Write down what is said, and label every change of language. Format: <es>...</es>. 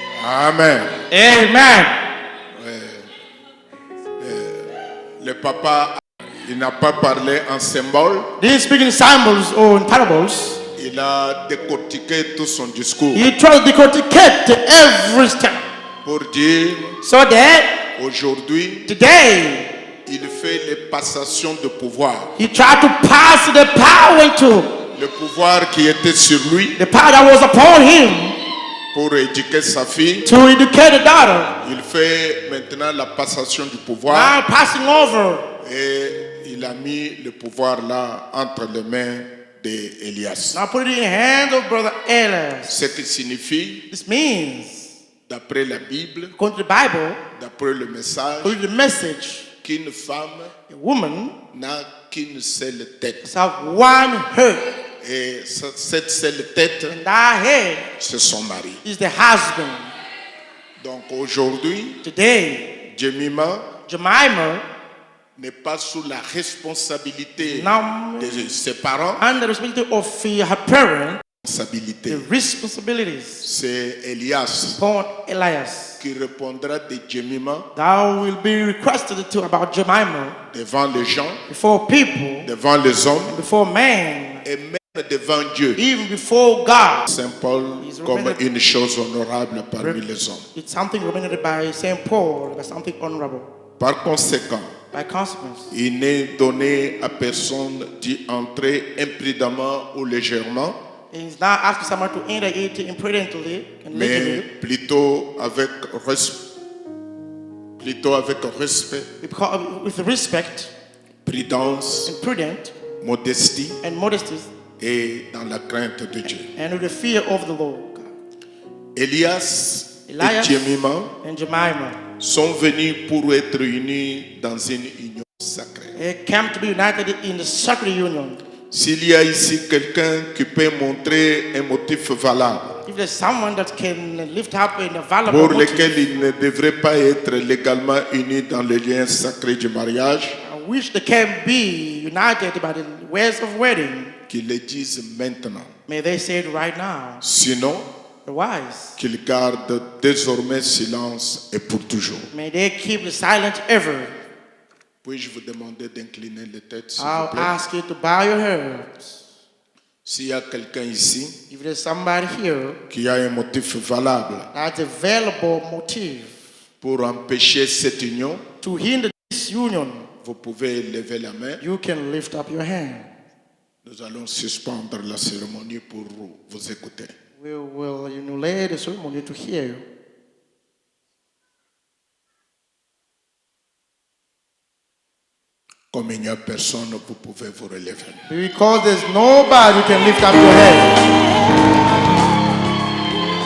<en>Amen. Amen.</en> <fr>Le papa, il n'a pas parlé en symbole.</fr> <en>These speaking symbols or in parables,</en> <fr>Il a décortiqué tout son discours</fr> <en>he tried to decorticate every step</en> <fr>pour dire</fr> <en>so that</en> <fr>aujourd'hui,</fr> <en>today</en> <fr>il fait les passations de pouvoir.</fr> <en>he tried to pass the power into</en> <fr>Le pouvoir qui était sur lui</fr> <en>the power that was upon him</en> <fr>pour éduquer sa fille,</fr> <en>to educate the daughter.</en> <fr>il fait maintenant la passation du pouvoir</fr> <en>Now passing over,</en> <fr>et il a mis le pouvoir là entre les mains d'Elias.</fr> <en>now put it in the hands of Brother Elias.</en> <fr>Ce qui signifie,</fr> <en>This means,</en> <fr>d'après la Bible,</fr> <en>according to the Bible,</en> <fr>d'après le message,</fr> <en>according to the message,</en> <fr>qu'une femme</fr> <en>A woman</en> <fr>n'a qu'une seule tête.</fr> <en>must have one head,</en> <fr>Et cette seule tête,</fr> <en>and that head</en> <fr>c'est son mari.</fr> <en>is the husband.</en> <fr>Donc aujourd'hui,</fr> <en>Today,</en> <fr>Jemima</fr> <en>Jemima,</en> <fr>n'est pas sous la responsabilité</fr> <en>now</en> <fr>de ses parents.</fr> <en>under the responsibility of her parents,</en> <fr>Responsabilité.</fr> <en>the responsibilities</en> <fr>C'est Elias</fr> <en>upon Elias.</en> <fr>qui répondra de Jemima</fr> <en>Thou will be requested to about Jemima</en> <fr>devant les gens,</fr> <en>before people,</en> <fr>devant les hommes</fr> <en>before men,</en> <fr>et même devant Dieu.</fr> <en>even before God.</en> <fr>Saint Paul</fr> <en>He's</en> <fr>comme</fr> <en>remembered-</en> <fr>une chose honorable parmi les hommes.</fr> <en>It's something recommended by Saint Paul, but something honorable.</en> <fr>Par conséquent,</fr> <en>By consequence,</en> <fr>il n'est donné à personne d'y entrer imprudemment ou légèrement,</fr> <en>it's not asking someone to enter it imprudently and</en> <fr>mais</fr> <en>legally,</en> <fr>plutôt avec respect,</fr> <en>because with respect</en> <fr>prudence,</fr> <en>and prudent</en> <fr>modestie</fr> <en>and modesty</en> <fr>et dans la crainte de Dieu.</fr> <en>and with the fear of the Lord.</en> <fr>Elias</fr> <en>Elias</en> <fr>et Jemima</fr> <en>and Jemima,</en> <fr>sont venus pour être unis dans une union sacrée.</fr> <en>they came to be united in the sacred union.</en> <fr>S'il y a ici quelqu'un qui peut montrer un motif valable</fr> <en>If there's someone that can lift up in a valuable</en> <fr>pour</fr> <en>motive,</en> <fr>lequel il ne devrait pas être légalement uni dans le lien sacré du mariage,</fr> <en>I wish they can be united by the ways of wedding,</en> <fr>qu'il le dise maintenant.</fr> <en>may they say it right now.</en> <fr>Sinon,</fr> <en>Otherwise,</en> <fr>qu'il garde désormais silence et pour toujours.</fr> <en>may they keep silent ever.</en> <fr>Puis-je vous demander d'incliner les têtes, s'il</fr> <en>I'll</en> <fr>vous plaît?</fr> <en>ask you to bow your heads.</en> <fr>S'il y a quelqu'un ici</fr> <en>If there's somebody here</en> <fr>qui a un motif valable</fr> <en>that's available motive</en> <fr>pour empêcher cette union,</fr> <en>to hinder this union,</en> <fr>vous pouvez lever la main.</fr> <en>you can lift up your hand.</en> <fr>Nous allons suspendre la cérémonie pour vous écouter.</fr> <en>We will annulate the ceremony to hear you.</en> <fr>Comme il n'y a personne, vous pouvez vous relever.</fr> <en>Because there's nobody, you can lift up your head.</en>